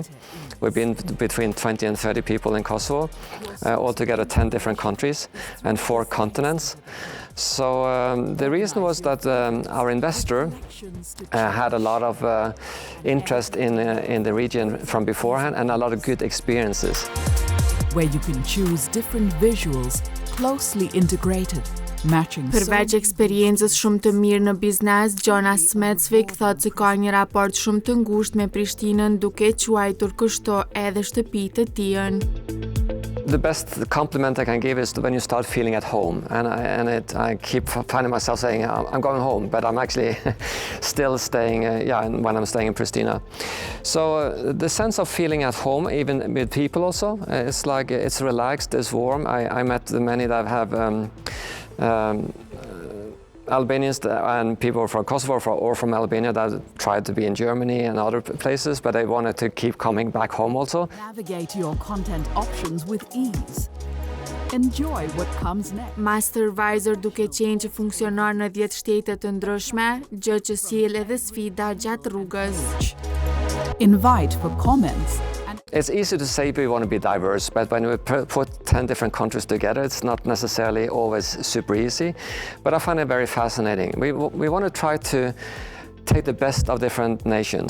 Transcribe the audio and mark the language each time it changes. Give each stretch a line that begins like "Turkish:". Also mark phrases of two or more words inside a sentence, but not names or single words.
English: We've been between 20 and 30 people in Kosovo, altogether 10 different countries and 4 continents. So the reason was that our investor had a lot of interest in the region from beforehand and a lot of good experiences. Where you can choose different visuals closely integrated.
Albanian: Përveç eksperiencës shumë të mirë në biznes, shumë thotë se ka një raport shumë të ngushtë me Prishtinën, duke quajtur kështu edhe shtëpi të tij.
English: The best compliment I can give is when you start feeling at home, and I keep finding myself saying I'm going home, but I'm actually still staying. When I'm staying in Pristina, so the sense of feeling at home, even with people, also it's like it's relaxed, it's warm. I met many that have. Albanians and people from Kosovo or from Albania that tried to be in Germany and other places, but they wanted to keep coming back home also. Navigate your content options with ease. Enjoy what comes next.
Albanian: Mastervisor duke qenë që funksionon në 10 shtete të ndryshme, gjë që sjell edhe sfida gjatë rrugës.
English: Invite for comments. It's easy to say we want to be diverse, but when we put 10 different countries together, it's not necessarily always super easy. But I find it very fascinating. We want to try to take the best of different nations.